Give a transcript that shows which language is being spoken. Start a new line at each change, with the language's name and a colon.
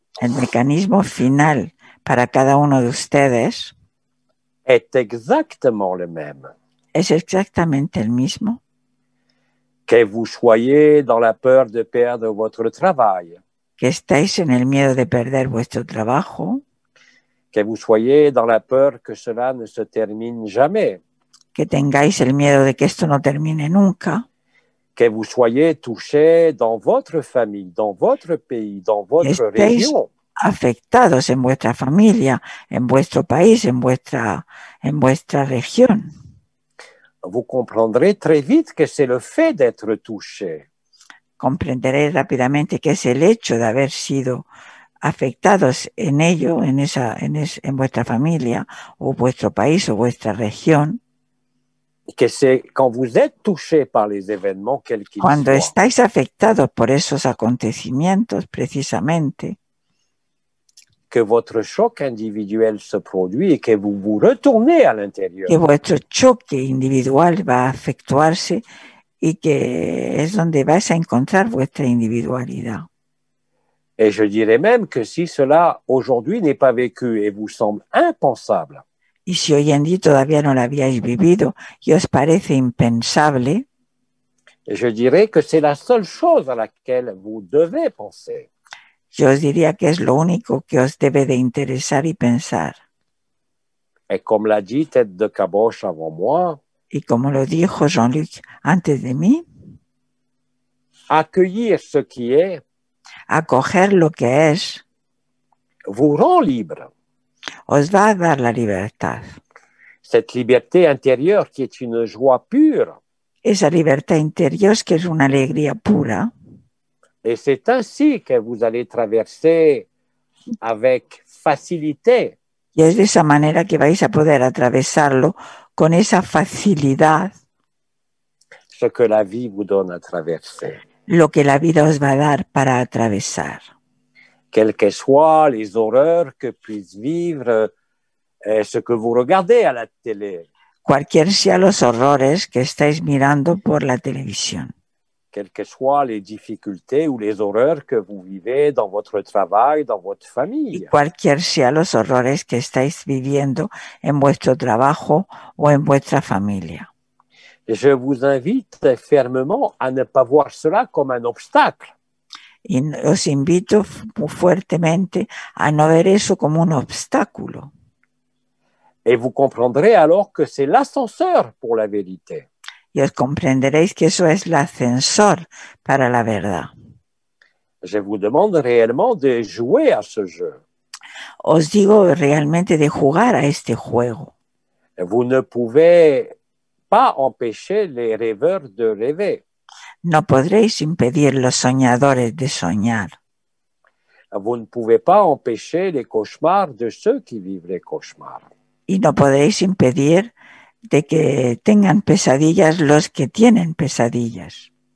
Spanish: El mecanismo final para cada uno de ustedes
French: est exactement le même.
Spanish: es exactamente el mismo.
French: Que vous soyez dans la peur de perdre votre travail,
Spanish: Que estáis en el miedo de perder vuestro trabajo,
French: que vous soyez dans la peur que cela ne se termine jamais,
Spanish: que tengáis el miedo de que esto no termine nunca,
French: que vous soyez touché dans votre famille, dans votre pays, dans
Spanish: que
French: votre
Spanish: estéis
French: région.
Spanish: afectados en vuestra familia, en vuestro país, en vuestra región.
French: Vous comprendrez très vite que c'est le fait d'être touché
Spanish: Comprenderéis rápidamente que es el hecho de haber sido afectados en ello, en vuestra familia, o vuestro país, o vuestra región.
French: que c'est quand vous êtes touché par les événements, quels qu'ils
Spanish: Cuando
French: soient,
Spanish: estáis afectados por esos acontecimientos, precisamente,
French: que votre choc individuel se produit et que vous vous retournez à l'intérieur.
Spanish: que vuestro choque individual va a efectuarse y que es donde vais a encontrar vuestra individualidad.
French: Et je dirais même que si cela aujourd'hui n'est pas vécu et vous semble impensable,
Spanish: Y si hoy en día todavía no lo habíais vivido y os parece impensable,
French: je dirais que c'est la seule chose à laquelle vous devez penser.
Spanish: yo os diría que es lo único que os debe de interesar y pensar.
French: Et comme l'a dit Tête de Caboche avant moi,
Spanish: Y como lo dijo Jean-Luc antes de mí,
French: accueillir ce qui est
Spanish: acoger lo que es
French: vous rend libre.
Spanish: os va a dar la libertad.
French: Cette liberté intérieure qui est une joie pure.
Spanish: Esa libertad interior que es una alegría pura.
French: Et c'est ainsi que vous allez traverser avec facilité
Spanish: Y es de esa manera que vais a poder atravesarlo con esa facilidad
French: ce que la vie vous donne à traverser.
Spanish: lo que la vida os va a dar para atravesar.
French: Quelles que soient les horreurs que puisse vivre ce que vous regardez à la télé.
Spanish: Cualquier sea los horrores que estáis mirando por la televisión.
French: Quelles que soient les difficultés ou les horreurs que vous vivez dans votre travail, dans votre
Spanish: Y
French: famille.
Spanish: cualquier sea los horrores que estáis viviendo en vuestro trabajo o en vuestra familia.
French: Je vous invite fermement à ne pas voir cela comme un obstacle.
Spanish: Y os invito fuertemente a no ver eso como un obstáculo.
French: Et vous comprendrez alors que c'est l'ascenseur pour la vérité.
Spanish: Y os comprenderéis que eso es el ascensor para la verdad.
French: Je vous demande réellement de jouer à ce jeu.
Spanish: Os digo realmente de jugar a este juego.
French: Vous ne pouvez pas empêcher les rêveurs de rêver.
Spanish: No podréis impedir los soñadores de soñar.
French: Vous ne pouvez pas empêcher les cauchemars de ceux qui vivent les cauchemars.
Spanish: Y no podréis impedir de que tengan pesadillas los que tienen pesadillas.